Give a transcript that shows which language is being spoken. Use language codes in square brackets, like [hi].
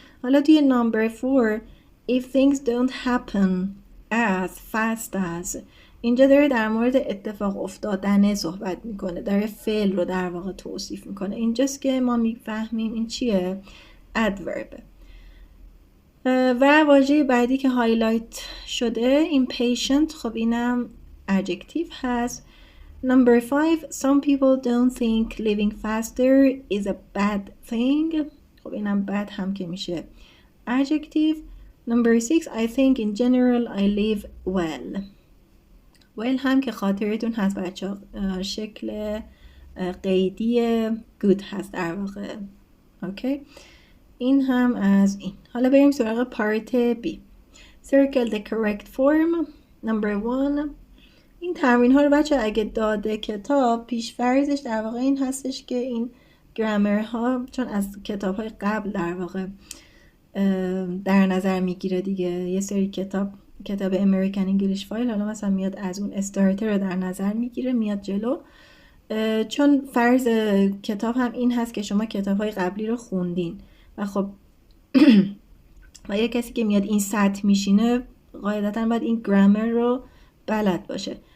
[fa] حالا توی number 4 [en] if things don't happen as fast as، [fa] اینجا داره در مورد اتفاق افتادن صحبت میکنه، داره فعل رو در واقع توصیف میکنه. اینجاست که ما میفهمیم این چیه؟ adverb. و واژه بعدی که هایلایت شده impatient، خب اینم adjective هست. [en] Number 5 some people don't think living faster is a bad thing، [fa] خب اینم [en] bad [fa] هم که میشه [en] adjective. Number 6 I think in general I live well. [fa] well هم که خاطرتون هست بچه شکل قیدی good هست در واقع. اوکی، این هم از این. حالا بریم سراغ پارت B. [en] Circle the correct form. [fa] Number 1 این تمرین ها رو بچه اگه داده کتاب، پیش فرضش در واقع این هستش که این گرامر ها چون از کتاب های قبل در واقع در نظر میگیره دیگه. یه سری کتاب امریکن انگلیش فایل حالا مثلا میاد از اون استارتر رو در نظر میگیره میاد جلو، چون فرض کتاب هم این هست که شما کتاب های قبلی رو خوندین و خب و یه کسی که میاد این سطح میشینه قاعدتا باید این گرامر رو بلد باشه.